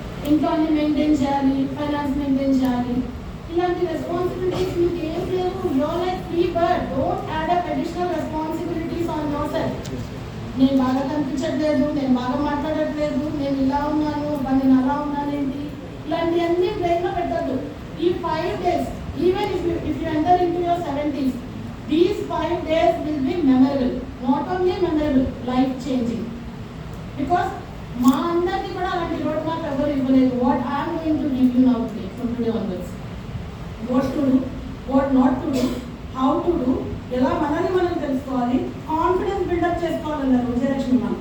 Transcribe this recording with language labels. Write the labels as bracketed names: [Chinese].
[Telugu] ఇంట్లోని మెయింటైన్ చేయాలి, finance maintain చేయాలి, ఇలాంటి రెస్పాన్సిబిలిటీస్ మీకు ఏం లేవు. [English] Your like free bird. Don't add up additional responsibilities on your self. [Telugu] నేను బాగా కనిపించట్లేదు, నేను బాగా మాట్లాడట్లేదు, నేను ఇలా ఉన్నాను, నేను అలా ఉన్నాను ఏంటి, ఇలాంటివన్నీ బ్రెయిన్లో పెట్టద్దు. [English] ఈ 5 days, even if you enter into your 70s, these 5 days will be memorable. Not only memorable, life changing. Because [Telugu] మా అందరికీ కూడా అలాంటి రోడ్ మ్యాప్ ఎవరు ఇవ్వలేదు. [English] What I'm going to give you now today, from today onwards. What to do, what not to do, how to do, [Telugu] ఎలా మనల్ని మనం తెలుసుకోవాలి, కాన్ఫిడెన్స్ బిల్డప్ చేసుకోవాలన్నారు విజయలక్ష్మి మ్యామ్.